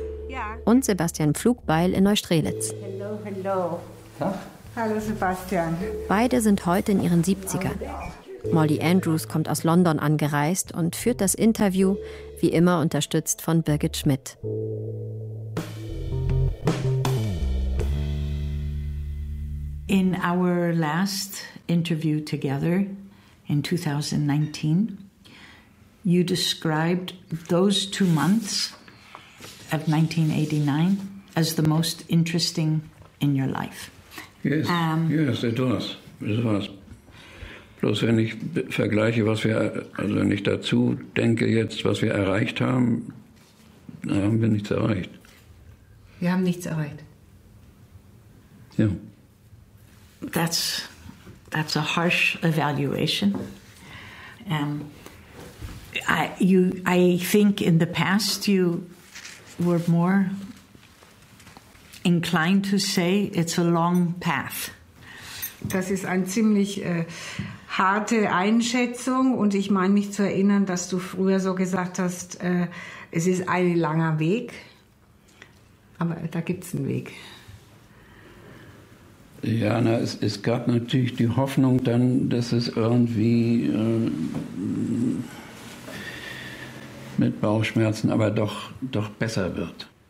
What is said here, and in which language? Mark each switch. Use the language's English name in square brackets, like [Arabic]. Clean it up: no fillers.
[German] Ja. Und Sebastian Pflugbeil in Neustrelitz. Hallo, hallo. Hallo Sebastian. Beide sind heute in ihren 70ern. Molly Andrews kommt aus London angereist und führt das Interview, wie immer unterstützt von Birgit Schmidt. [English] In our last interview together in 2019, you described those 2 months of 1989 as the most interesting in your life. Yes, yes, it was. It was. [German] Bloß wenn ich vergleiche, was wir, also wenn ich dazu denke jetzt, was wir erreicht haben, dann haben wir nichts erreicht. Wir haben nichts erreicht. Ja. [English] That's a harsh evaluation. I think in the past you were more inclined to say it's a long path. [German] Das ist eine ziemlich harte Einschätzung und ich meine mich zu erinnern, dass du früher so gesagt hast, es ist ein langer Weg, aber da gibt's einen Weg. Ja, na, es gab natürlich die Hoffnung dann, dass es irgendwie mit Bauchschmerzen aber doch besser wird.